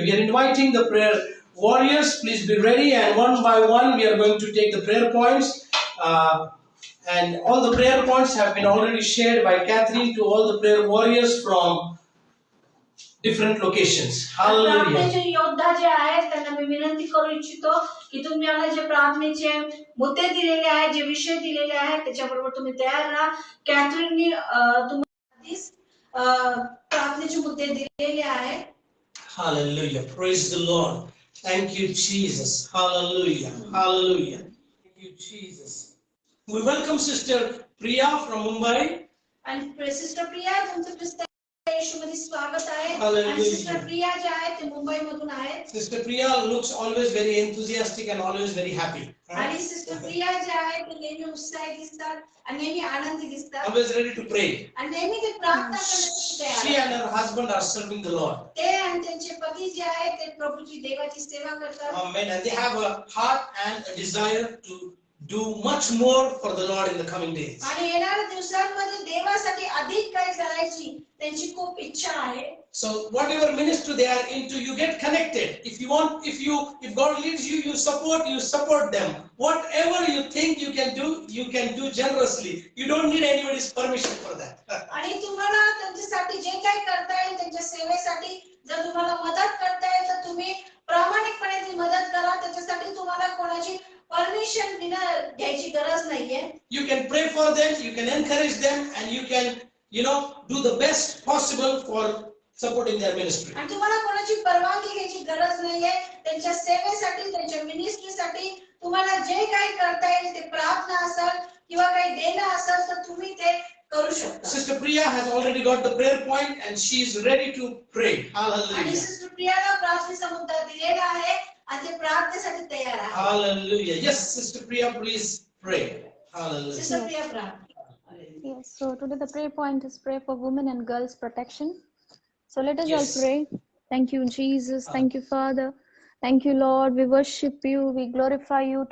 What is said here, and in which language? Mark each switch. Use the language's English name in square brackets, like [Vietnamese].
[English] We are inviting the prayer warriors. Please be ready. And one by one, we are going to take the prayer points. And all the prayer points have been already shared by Catherine to all the prayer warriors from different locations. Hallelujah. [Marathi] प्रार्थनेचे योद्धा जे आहेत त्यांना मी विनंती करू इच्छितो की तुम्ही मला जे प्रार्थनेचे मुद्दे दिलेले आहेत, जे विषय दिलेले आहेत, त्याच्याबरोबर तुम्ही तयार राहा. कॅथरीननी तुम्हाला आधीच प्रार्थनेचे मुद्दे दिलेले आहेत. [English] Hallelujah. Praise the Lord. Thank you, Jesus. Hallelujah. Hallelujah. Thank you, Jesus. We welcome Sister Priya from Mumbai. [Marathi] आणि सिस्टर प्रिया तुमचं ख्रिस्त येशूमध्ये स्वागत आहे. [English] Hallelujah. [Marathi] आणि सिस्टर प्रिया जे आहेत ते मुंबई मधून आहेत. [English] Sister Priya looks always very enthusiastic and always very happy. [Marathi] आणि सिस्टर प्रिया जे आहेत ते नेहमी उत्साही दिसतात आणि नेहमी आनंदी दिसतात. [English] Always ready to pray. [Marathi] आणि नेहमी ते प्रार्थना करण्यासाठी तयार [English] She [Marathi] आहेत. [English] and her husband are serving the Lord. [Marathi] ते आणि त्यांचे पती जे आहेत ते प्रभूची देवाची सेवा करतात. [English] Amen. And they have a heart and a desire to do much more for the Lord in the coming days. [Marathi] आणि येणाऱ्या दिवसांमध्ये देवासाठी अधिक काही करायची त्यांची खूप इच्छा आहे. [English] So whatever ministry they are into, you get connected. If God leads you, you support them. Whatever you think you can do generously. You don't need anybody's permission for that. [Marathi] आणि तुम्हाला त्यांच्यासाठी जे काही करता येईल त्यांच्या सेवेसाठी जर तुम्हाला मदत करता येईल तर तुम्ही प्रामाणिकपणे ती मदत करा. त्याच्यासाठी तुम्हाला कोणाची परमिशन घ्यायची गरज नाहीये. [English] You can pray for them, you can encourage them, and you can, do the best possible for supporting their ministry. [Marathi] आणि तुम्हाला कोणाची परवानगी घ्यायची गरज नाहीये. त्यांच्या सेवेसाठी त्यांच्या मिनिस्ट्रीसाठी तुम्हाला जे काही करता येईल ते प्रार्थना असेल किंवा काही देणं असेल तर तुम्ही ते करू शकता. [English] Sister Priya has already got the prayer point and she is ready to pray. [Marathi] आणि [English] Hallelujah. [Marathi] सिस्टर प्रियाला प्रार्थनेचा मुद्दा दिलेला आहे आणि ते प्रार्थनेसाठी तयार आहे. [English] Hallelujah. Yes, Sister Priya, please pray. Hallelujah. [Marathi] Sister Priya प्रार्थना. [English] Yes, so today the prayer point is pray for women and girls protection. So let us Yes. all pray. Thank you, Jesus. Thank you, Father. Thank you, Lord. We worship you. We glorify you.